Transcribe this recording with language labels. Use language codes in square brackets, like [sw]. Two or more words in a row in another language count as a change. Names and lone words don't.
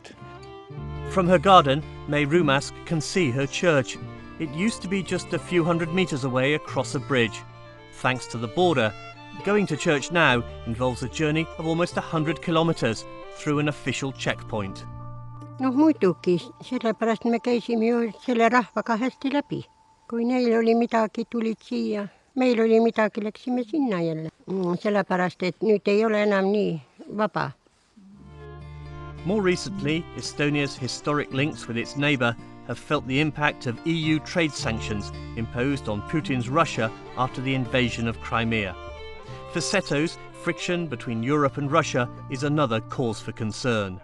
[en] From her garden, May Rumask can see her church. It used to be just a few hundred metres away across a bridge. Thanks to the border, going to church now involves a journey of almost 100 kilometres through an official checkpoint. [et] No muidugi, sellepärast me käisime ju selle rahvaga hästi läbi. Kui neil oli midagi, tulid siia. Meil oli midagi, läksime sinna jälle. Sellepärast, et nüüd ei ole enam nii vaba. [en] More recently, Estonia's historic links with its neighbour have felt the impact of EU trade sanctions imposed on Putin's Russia after the invasion of Crimea. For Setos, friction between Europe and Russia is another cause for concern.